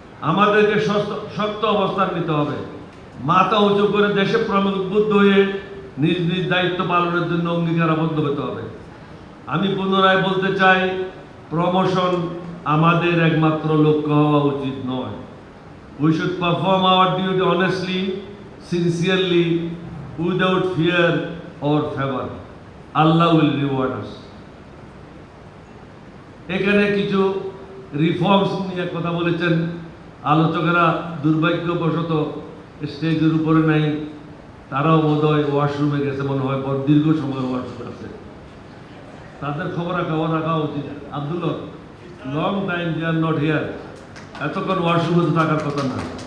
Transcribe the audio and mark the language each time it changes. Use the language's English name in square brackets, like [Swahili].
[Bangla] আমাদেরকে শক্ত অবস্থান নিতে হবে, মাথা উঁচু করে দেশে প্রবুদ্ধ হয়ে নিজ নিজ দায়িত্ব পালনের জন্য অঙ্গীকারাবদ্ধ হতে হবে। আমি পুনরায় বলতে চাই, প্রমোশন আমাদের একমাত্র লক্ষ্য হওয়া উচিত নয়। [English] We should perform our duty honestly, sincerely, without fear or favor. Allah will reward us. [Bangla] এখানে কিছু রিফর্মস নিয়ে কথা বলেছেন আলোচকেরা, দুর্ভাগ্যবশত স্টেজের উপরে নাই। তারাও বোধহয় ওয়াশরুমে গেছে, মনে হয় দীর্ঘ সময় ওয়াশরুমে আছে। তাদের খবর রাখা উচিত। Abdullah, [English] long time they are not here, [Bangla] এতক্ষণ ওয়াশরুমে তো থাকার কথা না।